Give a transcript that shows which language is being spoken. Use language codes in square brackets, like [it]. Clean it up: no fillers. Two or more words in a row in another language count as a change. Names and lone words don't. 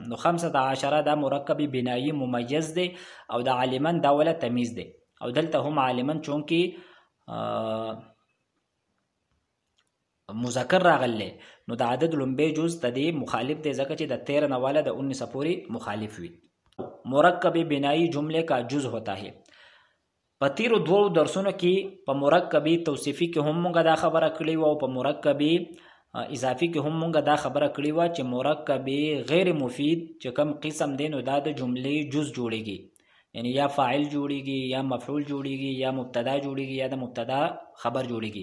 [ps] نو 15 دا مرکب بنایی ممیز دی او د عالمان دا ولا تمیز دی. او دلته هم عالمان چونکی مذکر راغلی نو د عدد لومبه جز ته دی مخالف دی، ځکه چې د 13 نه والا د 19 پورې مخالف وي. [ur] مرکب بنایی جملے کا جز ہوتا ہے. [ps] په تیرو دوو درسونو کې په مرکبی توصیفی کې هم موږ دا خبره کړې وه او په مرکبی اضافي کې هم موږ دا خبره کړې وه چې مرکبی غیر مفید چې کوم قسم دی نو دا د جملې جز جوړیږي، یعنی یا فاعل جوړیږي یا مفعول جوړیږي یا مبتدا جوړیږي یا د مبتدا خبر جوړیږي.